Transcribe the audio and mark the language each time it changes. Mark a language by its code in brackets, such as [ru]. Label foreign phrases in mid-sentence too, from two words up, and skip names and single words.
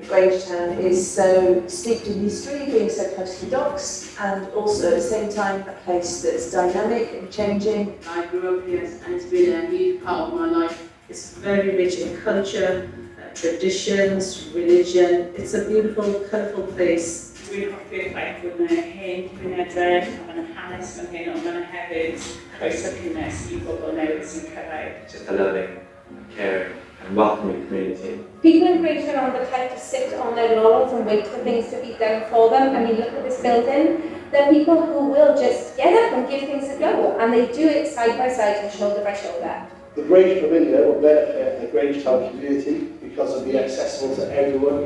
[en] Grange Town is so steeped in history, being so close to the docks, and also at the same time a place that's dynamic and changing. I grew up here and it's been a huge part of my life. It's very rich in culture, traditions, religion. It's a beautiful, colourful place. [cy] Dwi'n hoffi'r ffaith bod yna hen cymunedau, a mae yna hanes fan hyn, ond mae yna hefyd croeso cynnes I bobl newydd sy'n cyrraedd. [en] Just a loving, caring and welcoming community. People in Grange Town aren't the type to sit on their laurels and wait for things to be done for them. I mean, look at this building. They're people who will just get up and give things a go, and they do it side by side and shoulder by shoulder. The Grange Pavilion will benefit the Grange Town community because it'll be accessible to everyone.